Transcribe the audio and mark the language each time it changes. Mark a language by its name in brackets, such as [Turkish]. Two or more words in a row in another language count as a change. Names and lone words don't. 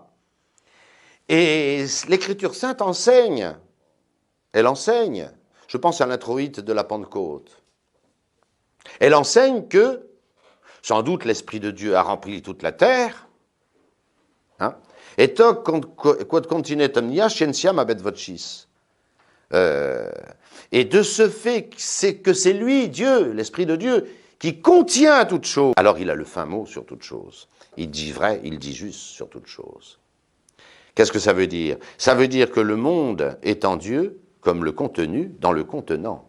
[French] Et l'Écriture sainte enseigne. Elle enseigne. Je pense à l'introïte de la Pentecôte. Elle enseigne que, sans doute, l'Esprit de Dieu a rempli toute la terre. [Latin] Hein, et toc quod continet omnia scientiam habet vocis. [French] Et de ce fait, c'est que c'est lui, Dieu, l'Esprit de Dieu, qui contient toute chose. Alors il a le fin mot sur toute chose. Il dit vrai, il dit juste sur toute chose. Qu'est-ce que ça veut dire? Ça veut dire que le monde est en Dieu comme le contenu dans le contenant.